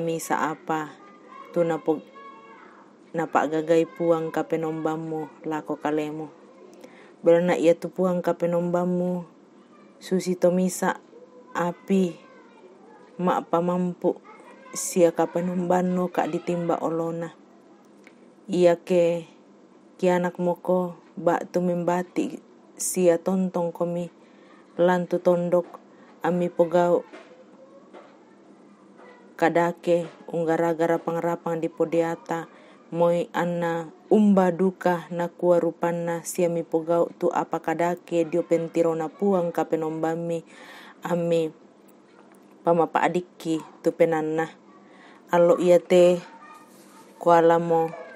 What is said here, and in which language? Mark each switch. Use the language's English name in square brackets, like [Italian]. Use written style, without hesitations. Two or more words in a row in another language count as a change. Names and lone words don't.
[Toraja-Sa'dan] misa apa tu napak gagai puang kapenombammu lako kalemu berana ia tu puang kapenombammu susi to misa api mak pamampu sia kapenombanno kak ditimba olona ia ke anak moko bak tu membati sia tontong komi lantu tondok ami pogau kadake unggara-gara pangrapang di podiata moi anna umba duka nakua rupanna sia mi pogau tu apa kadake dio pentirona puang kapenombami ami pamapa adikki tu penanna allo ia te kualamo